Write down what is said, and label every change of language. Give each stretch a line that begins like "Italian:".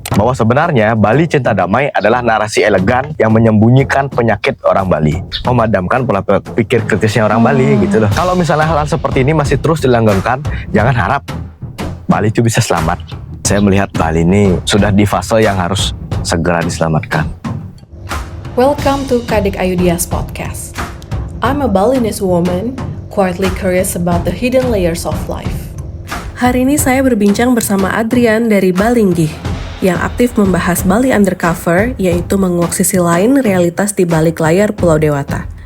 Indonesian: Bahwa sebenarnya Bali cinta damai adalah narasi elegan yang menyembunyikan penyakit orang Bali, memadamkan pola pikir kritisnya orang Bali gitu loh. Kalau misalnya hal seperti ini masih terus dilanggengkan, jangan harap Bali itu bisa selamat. Saya melihat Bali ini sudah di fase yang harus segera diselamatkan.
English: Welcome to Kadek Ayudia's podcast. I'm a Balinese woman, quietly curious about the hidden layers of life.
Indonesian: Hari ini saya berbincang bersama Adrian dari Balinggih, yang aktif membahas Bali Undercover, yaitu menguak sisi lain realitas di balik layar Pulau Dewata.